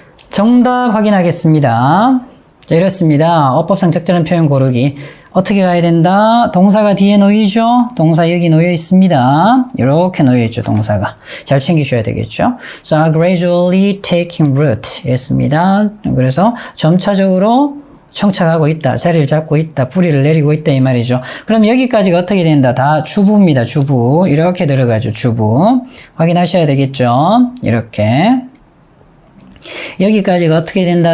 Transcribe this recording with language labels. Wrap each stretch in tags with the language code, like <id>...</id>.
<ko>정답 확인하겠습니다. 자, 이렇습니다. 어법상 적절한 표현 고르기. 어떻게 가야 된다? 동사가 뒤에 놓이죠? 동사 여기 놓여 있습니다. 이렇게 놓여 있죠, 동사가. 잘 챙기셔야 되겠죠?</ko> <en>So, gradually taking root.</en> <ko>이랬습니다. 그래서 점차적으로 정착하고 있다. 자리를 잡고 있다. 뿌리를 내리고 있다. 이 말이죠. 그럼 여기까지가 어떻게 된다? 다 주부입니다. 주부. 이렇게 들어가죠. 주부. 확인하셔야 되겠죠? 이렇게. 여기까지가 어떻게 된다?</ko>